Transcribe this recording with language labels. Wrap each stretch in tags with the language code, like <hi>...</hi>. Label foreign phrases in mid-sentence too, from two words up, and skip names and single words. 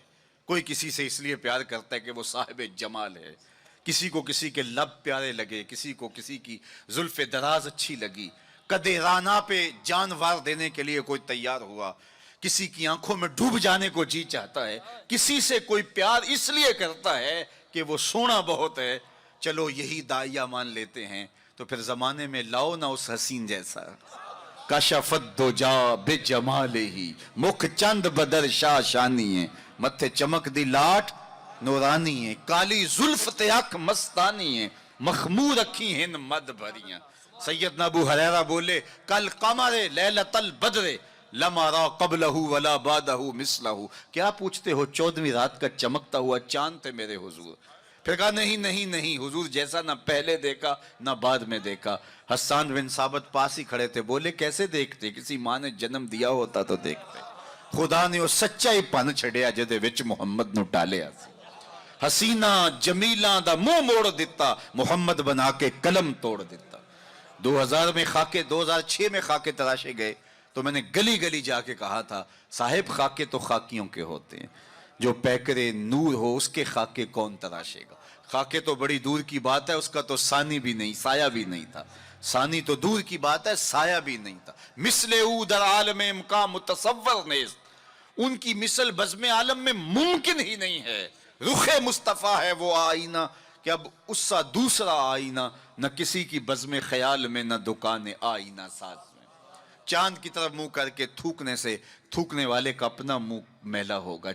<ur>کوئی کسی سے اس لیے پیار کرتا ہے کہ وہ صاحب جمال ہے، کسی کو کسی کے لب پیارے لگے، کسی کو کسی کی زلف دراز اچھی لگی، قدِ رانا پہ جان وار دینے کے لیے کوئی تیار ہوا، کسی کی آنکھوں میں ڈوب جانے کو جی چاہتا ہے، کسی سے کوئی پیار اس لیے کرتا ہے کہ وہ سونا بہت ہے۔ چلو یہی داعیہ مان لیتے ہیں تو پھر زمانے میں لاؤ نہ اس حسین جیسا۔</ur> <ar>کشفت دجا بجمالہ،</ar> <pa>مکھ چند بدر شاہ شانی ہے، متھے چمک دی لاٹ نورانی ہے، کالی زلف تے اکھ مستانی ہے، مخمور اکھی ہن مد بھریاں۔</pa> <ar>سیدنا ابو ہریرہ بولے کل قمر لیلۃ البدر لم ارا قبلہ ولا بعدہ مثلہ۔</ar> <ur>کیا پوچھتے ہو 14ویں رات کا چمکتا ہوا چاند تھے میرے حضور؟ پھر کہا نہیں نہیں نہیں، حضور جیسا نہ پہلے دیکھا نہ بعد میں دیکھا۔ حسان بن ثابت پاس ہی کھڑے تھے، بولے کیسے دیکھتے؟ کسی ماں نے جنم دیا ہوتا تو دیکھتے۔</ur> <pa>خدا نے وہ سچائی پن چھڑیا جدے وچ محمد نو ٹالیا سی۔ حسینہ جمیلاں دا منہ موڑ دیتا، محمد بنا کے قلم توڑ دیتا۔</pa> <ur>2000 میں خاکے 2006 میں خاکے تراشے گئے تو میں نے گلی گلی جا کے کہا تھا صاحب خاکے تو خاکیوں کے ہوتے ہیں، جو پیکرے نور ہو اس کے خاکے کون تراشے گا؟ خاکے تو بڑی دور کی بات ہے، اس کا تو ثانی بھی نہیں، سایہ بھی نہیں تھا۔ ثانی تو دور کی بات ہے، سایہ بھی نہیں تھا۔</ur> <fa>مثل او در عالم امکان متصور نیست،</fa> <ur>ان کی مثل بزم عالم میں ممکن ہی نہیں ہے۔ رخ مصطفیٰ ہے وہ آئینہ کہ اب اس سا دوسرا آئینہ نہ کسی کی بزم خیال میں نہ دکان آئینہ ساز میں۔ چاند کی طرف منہ کر کے تھوکنے سے تھوکنے والے کا اپنا منہ میلا ہوگا۔</ur>